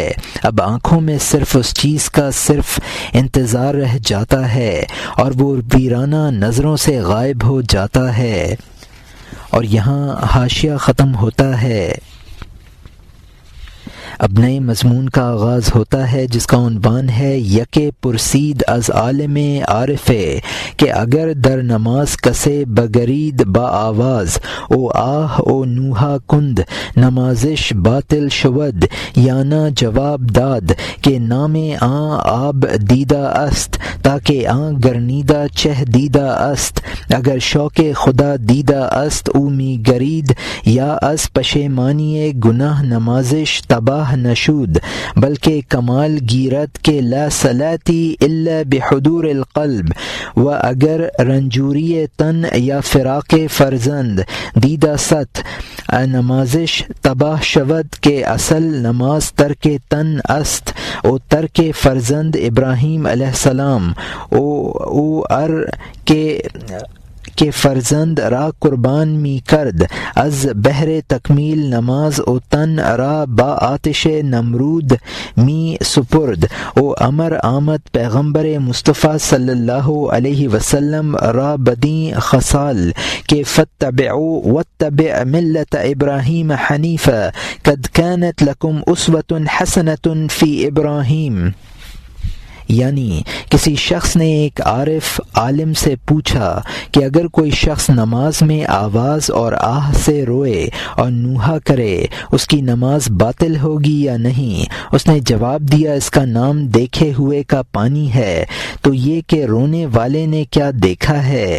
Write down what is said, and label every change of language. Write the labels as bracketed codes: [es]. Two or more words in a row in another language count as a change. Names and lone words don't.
[ur] اب آنکھوں میں صرف اس چیز کا صرف انتظار رہ جاتا ہے، اور وہ ویرانہ نظروں سے غائب ہو جاتا ہے۔ اور یہاں حاشیہ ختم ہوتا ہے۔ اب نئے مضمون کا آغاز ہوتا ہے، جس کا عنوان ہے [fa] یک پرسید از عالم عارف کہ اگر در نماز کسے بگرید با آواز، او آہ او نوحہ کند نمازش باطل شود، یا نہ جواب داد کہ نام آن آب دیدہ است تاکہ آن گرنیدہ چہ دیدہ است، اگر شوق خدا دیدہ است او می گرید، یا از پشیمانی گناہ نمازش تباہ نشود، بلکہ کمال گیرت کے [ar] لا صلاتی الا بحضور القلب، [fa] و اگر رنجوری تن یا فراق فرزند دیدہ ست نمازش تباہ شود کہ اصل نماز ترک تن است، او ترک فرزند ابراہیم [ar] علیہ السلام [fa] او کہ فرزند را قربان می کرد، از بہر تکمیل نماز او تن را با آتش نمرود می سپرد، او امر آمد پیغمبر مصطفیٰ صلی اللہ علیہ وسلم را بدیں خصال کہ [ar] فتبعوا واتبع ملت ابراہیم حنیفا قد كانت لکم اسوة حسنة فی ابراہیم، [ur] یعنی کسی شخص نے ایک عارف عالم سے پوچھا کہ اگر کوئی شخص نماز میں آواز اور آہ سے روئے اور نوحہ کرے اس کی نماز باطل ہوگی یا نہیں؟ اس نے جواب دیا اس کا نام دیکھے ہوئے کا پانی ہے، تو یہ کہ رونے والے نے کیا دیکھا ہے؟